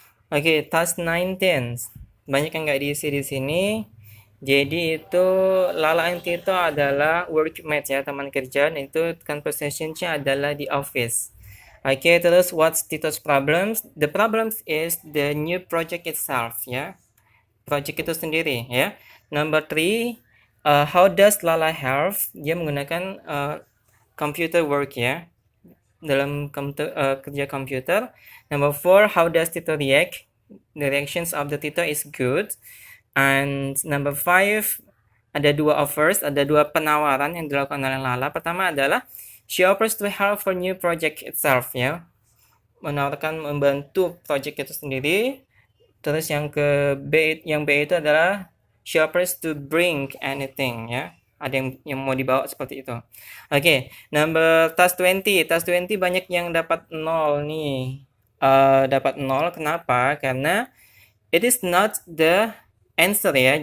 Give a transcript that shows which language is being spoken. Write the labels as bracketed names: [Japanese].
[Indonesian] Oke, task 19. Banyak yang nggak diisi di sini. Jadi itu Lala and Tito adalah workmates ya, teman kerja. Dan itu conversation-nya adalah di office. Oke, terus [English] what's Tito's problems? The problems is the new project itself ya. [Indonesian] Project itu sendiri ya. [English] Number 3, how does Lala help? [Indonesian] Dia menggunakan computer work ya, dalam kerja komputer. [English] Number 4, how does Tito react? The reactions of the Tito is good. And number 5, [Indonesian] ada 2 offers, ada 2 penawaran yang dilakukan oleh Lala. Pertama adalah [English] she offers to help for new project itself ya, [Indonesian] menawarkan membantu project itu sendiri. Terus yang B itu adalah [English] she offers to bring anything [Indonesian] ya, ada yang mau dibawa seperti itu. Oke, number task 20 banyak yang dapat 0 nih. Dapat 0 kenapa? Karena [English] it is not the answer ya.